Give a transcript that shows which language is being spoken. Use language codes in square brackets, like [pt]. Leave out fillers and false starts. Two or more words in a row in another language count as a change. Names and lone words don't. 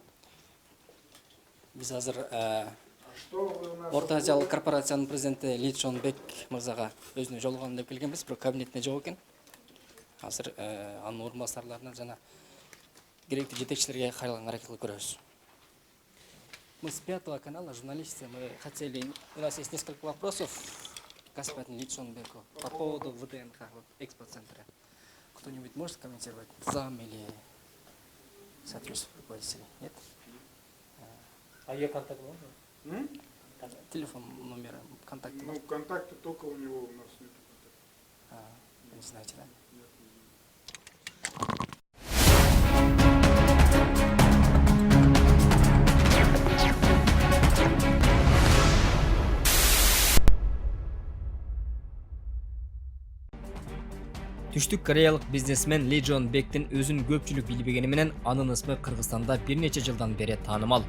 [ky] Биз азыр Орто Азиялык корпорациянын президенти Ли Джон Бек мырзага өзүнө жолугам деп келгенбиз, бирок кабинетине жок экен. Азыр анын орун басарларына жана керектүү жетекчилерге кайрылган аракет кылып көрөбүз. [ru] Мы с 5 канала, журналисты, мы хотели, у нас есть несколько вопросов к господину Ли Джон Беку по поводу ВДНХ, экспоцентра. Кто-нибудь может комментировать, зам или соответствующий руководитель? Нет? А ее контакт можно? Телефон, номер, контакты. Ну, контакты только у него, у нас нет контакта. Вы не знаете, да? [ky] Түштүк кореялык бизнесмен Ли Джон Бектин өзүн көпчүлүк билбегени менен анын ысмы Кыргызстанда бир нече жылдан бери таанымал.